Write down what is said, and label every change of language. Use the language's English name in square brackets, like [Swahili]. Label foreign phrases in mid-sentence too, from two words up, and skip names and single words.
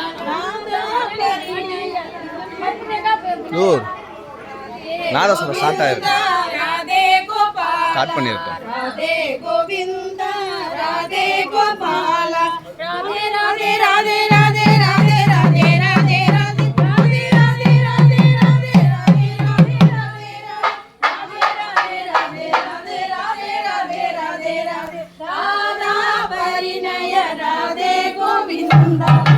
[Tamil] நாதஸ்வரம் ஸ்டார்ட் ஆயிருக்கு. [Hindi] राधे गोपाल [Tamil] ஸ்டார்ட் பண்ணிருக்கோம். [Hindi] राधे गोविंदा राधे गोपाल राधे राधे राधे राधे राधे राधे राधे राधे राधे राधे राधे राधे राधे राधे राधा परिणय राधे गोविंदा